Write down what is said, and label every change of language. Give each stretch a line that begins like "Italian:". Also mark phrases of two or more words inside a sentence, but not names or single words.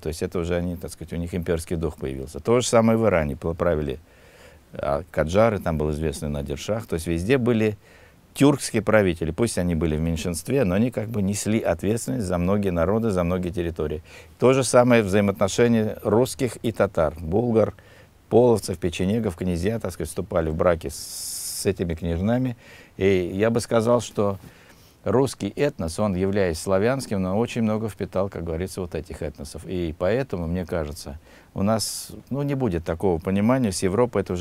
Russian: То есть это уже они, так сказать, у них имперский дух появился. То же самое в Иране. Правили каджары, там был известный Надир-Шах. То есть везде были тюркские правители. Пусть они были в меньшинстве, но они как бы несли ответственность за многие народы, за многие территории. То же самое взаимоотношения русских и татар. Булгар, половцев, печенегов, князья, так сказать, вступали в браки с этими княжнами. И я бы сказал, что русский этнос, он, являясь славянским, но очень много впитал, как говорится, вот этих этносов. И поэтому, мне кажется, у нас не будет такого понимания с Европой.